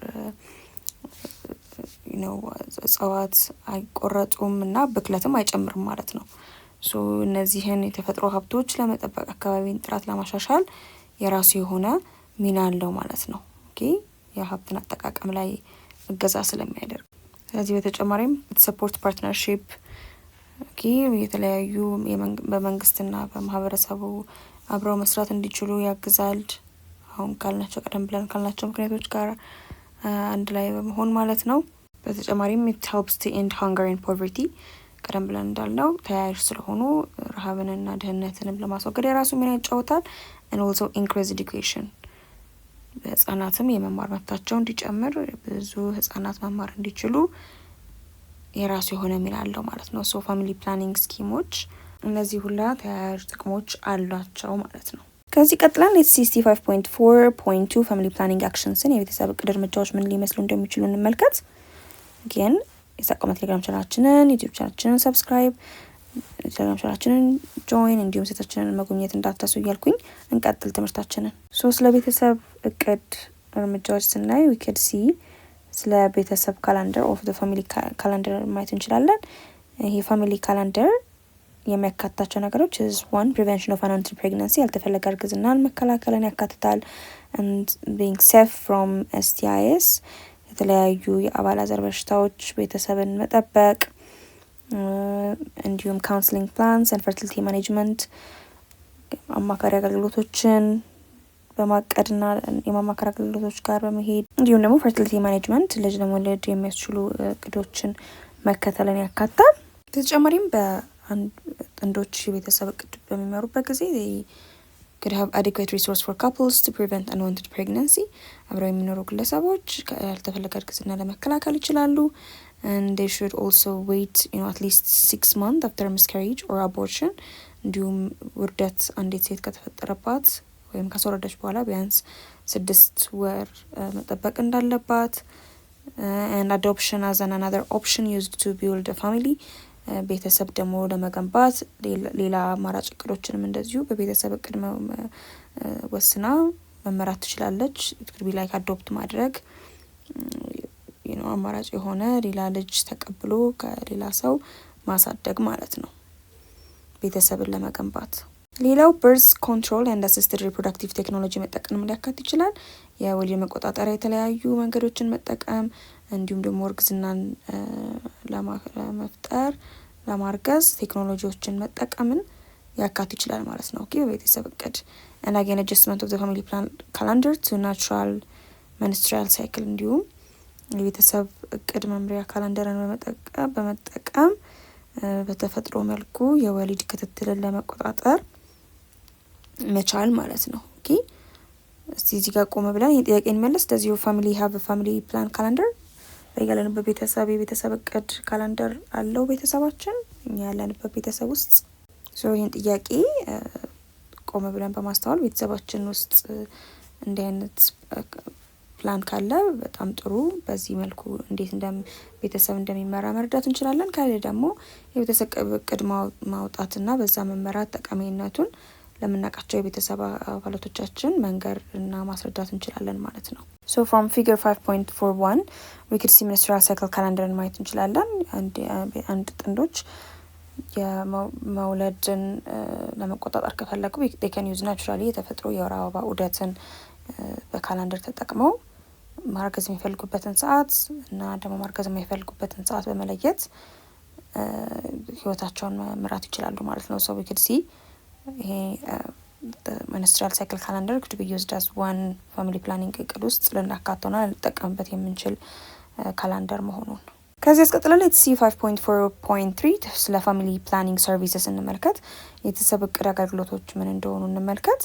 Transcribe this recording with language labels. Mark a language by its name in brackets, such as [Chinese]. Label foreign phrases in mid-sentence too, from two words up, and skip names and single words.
[Amharic] እጽዋት አይቆረጡም እና ብክለትም አይጨምርም ማለት ነው። እነዚህን የተፈጥሮ ሀብቶች ለመጠበቅ አካባቢን ጥራት ለማሻሻል የራሱ የሆነ ሚና አለው ማለት ነው። ኦኬ የሀብትን አጠቃቀም ላይ እገዛ ስለሚያደርግ። ስለዚህ በተጨማሪም [English] support partnership [Amharic] የተለያዩ በመንግስትና በማህበረሰቡ አብረው መስራት እንዲችሉ ያግዛል። አሁን ቀደም ብለን ካልናቸው ምክንያቶች ጋር አንድ ላይ በመሆን ማለት ነው። በተጨማሪም [English] it helps to end hunger and poverty [Amharic] ቀደም ብለን እንዳልነው ተያያዥ ስለሆኑ ረሃብንና ድህነትንም ለማስወገድ የራሱ ሚና ይጫወታል። [English] and also increase education [Amharic] ህጻናትም የመማር መብታቸው እንዲጨምር፣ ብዙ ህጻናት መማር እንዲችሉ የራሱ የሆነ ሚና አለው ማለት ነው። [English] family planning [Amharic] ስኪሞች እነዚህ ሁላ ተያያዥ ጥቅሞች አሏቸው ማለት ነው። ከዚህ ቀጥለን ሌትስ 5.4.2 [English] family planning actions [Amharic] የቤተሰብ እቅድ እርምጃዎች ምን ሊመስሉ እንደሚችሉ እንመልከት። ግን የሳቆመ ቴሌግራም ቻናላችንን፣ ዩቲዩብ ቻናላችንን ሰብስክራይብ፣ ቴሌግራም ቻናላችንን ጆይን፣ እንዲሁም ሴታችንን መጎብኘት እንዳትረሱ እያልኩኝ እንቀጥል ትምህርታችንን። ስለ ቤተሰብ እቅድ እርምጃዎች ስናይ [English] we could see [Amharic] ስለ ቤተሰብ [English] calendar of the family calendar [Amharic] ማየት እንችላለን። ይሄ [English] family calendar [Amharic] የሚያካትታቸው ነገሮች [English] is 1 prevention of unwanted pregnancy [Amharic] ያልተፈለገ እርግዝናን መከላከልን ያካትታል። [English] and being safe from STIs [Amharic] የተለያዩ የአባላዘር በሽታዎች ቤተሰብን መጠበቅ፣ እንዲሁም [English] counseling plans and fertility management [Amharic] አማካሪ አገልግሎቶችን በማቀድና የማማከር አገልግሎቶች ጋር በመሄድ፣ እንዲሁም ደግሞ [English] fertility management [Amharic] ልጅ ለመውለድ የሚያስችሉ እቅዶችን መከተልን ያካትታል። በተጨማሪም ጥንዶች የቤተሰብ እቅድ በሚመሩበት ጊዜ [English] could have adequate resource for couples to prevent unwanted pregnancy [Amharic] አብረው የሚኖሩ ግለሰቦች ያልተፈለገ እርግዝና ለመከላከል ይችላሉ። [English] and they should also wait at least 6 months after miscarriage or abortion [Amharic] እንዲሁም ውርደት አንዲት ሴት ከተፈጠረባት ወይም ካስወረደች በኋላ ቢያንስ 6 ወር መጠበቅ እንዳለባት። [English] and adoption as another option used to build a family [Amharic] ቤተሰብ ደግሞ ለመገንባት ሌላ አማራጭ እቅዶችንም እንደዚሁ በቤተሰብ እቅድ ወስና መመራት ትችላለች። ትክክል ቢላይ አዶፕት ማድረግ አማራጭ የሆነ ሌላ ልጅ ተቀብሎ ከሌላ ሰው ማሳደግ ማለት ነው ቤተሰብን ለመገንባት። ሌላው [English] birth control and assisted reproductive technology [Amharic] መጠቀም ሊያካትት ይችላል። የወሊድ መቆጣጠሪያ የተለያዩ መንገዶችን መጠቀም፣ እንዲሁም ደግሞ እርግዝናን ለመፍጠር ለማርገዝ ቴክኖሎጂዎችን መጠቀምን ያካትት ይችላል ማለት ነው። በቤተሰብ እቅድ [English] and again adjustment of the family plan calendar to natural menstrual cycle [Amharic] እንዲሁም የቤተሰብ እቅድ መምሪያ ካላንደርን በመጠቀም በተፈጥሮ መልኩ የወሊድ ክትትልን ለመቆጣጠር መቻል ማለት ነው። ኦኬ እስቲ እዚህ ጋር ቆመ ብለን ይሄን ጥያቄ እንመለስ። [English] does your family have a family plan calendar? [Amharic] ያለንበት ቤተሰብ የቤተሰብ እቅድ ካላንደር አለው ቤተሰባችን እኛ ያለንበት ቤተሰብ ውስጥ። ይህን ጥያቄ ቆመ ብለን በማስተዋል ቤተሰባችን ውስጥ እንዲህ አይነት ፕላን ካለ በጣም ጥሩ፣ በዚህ መልኩ እንዴት ቤተሰብ እንደሚመራ መረዳት እንችላለን። ካለ ደግሞ የቤተሰብ እቅድ ማውጣትና በዛ መመራት ጠቃሚነቱን ለምናውቃቸው የቤተሰብ አባላቶቻችን መንገር እና ማስረዳት እንችላለን ማለት ነው። [English] So from figure 5.41 we could see menstrual cycle calendar [Amharic] ማየት እንችላለን። አንድ ጥንዶች የመውለድን ለመቆጣጠር ከፈለጉ [English] they can use naturally [Amharic] የተፈጥሮ የወር አበባ ዑደትን በካላንደር ተጠቅመው ማርገዝ የሚፈልጉበትን ሰዓት እና ደግሞ ማርገዝ የማይፈልጉበትን ሰዓት በመለየት ህይወታቸውን መምራት ይችላሉ ማለት ነው። [English] So we could see ይሄ menstrual cycle calendar could be used as one family planning [Amharic] እቅድ ውስጥ ልናካተውና ልንጠቀምበት የምንችል ካላንደር መሆኑን። ከዚህ አስቀጥለን [English] let's see [Amharic] 5.4.3 ስለ [English] family planning services [Amharic] እንመልከት። የቤተሰብ እቅድ አገልግሎቶች ምን እንደሆኑ እንመልከት።